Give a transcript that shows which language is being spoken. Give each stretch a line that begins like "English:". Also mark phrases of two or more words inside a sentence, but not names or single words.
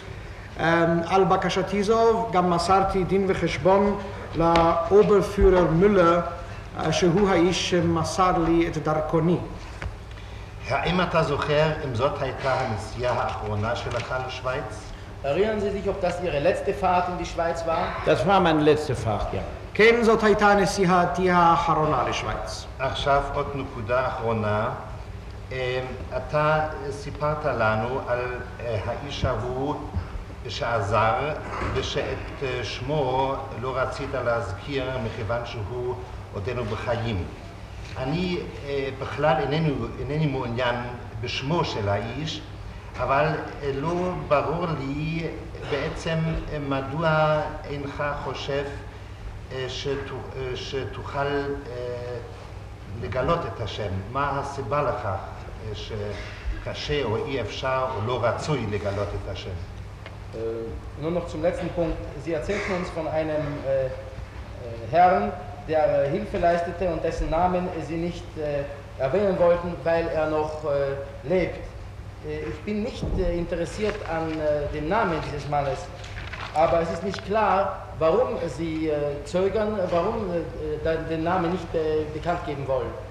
Hebrew: על בקשתי זו גם מסרתי דין וחשבון לאוברפיורר מולר, שהוא האיש שמסר לי את דרכוני. האם אתה זוכר אם זאת הייתה הנסיעה האחרונה שלך לשוויץ?
German: Erinnern Sie sich, ob das Ihre letzte Fahrt in die Schweiz war? Das war meine letzte Fahrt, ja.
Hebrew: כן, זאת הייתה נסיעתי האחרונה לשוויץ. עכשיו עוד נקודה אחרונה. אתה סיפרת לנו על האיש ההוא שעזר ושאת שמו לא רצית להזכיר מכיוון שהוא עודנו בחיים. אני בכלל אינני מעוניין בשמו של האיש, אבל לא ברור לי בעצם מדוע אינך חושב שתוכל לגלות את השם. מה הסיבה לכך שקשה או אי אפשר או לא רצוי לגלות את השם?
German: Nur noch zum letzten Punkt. Sie erzählten uns von einem Herrn, der Hilfe leistete und dessen Namen Sie nicht erwähnen wollten, weil er noch lebt. Ich bin nicht interessiert an dem Namen dieses Mannes, aber es ist nicht klar, warum Sie zögern, warum den Namen nicht bekannt geben wollen.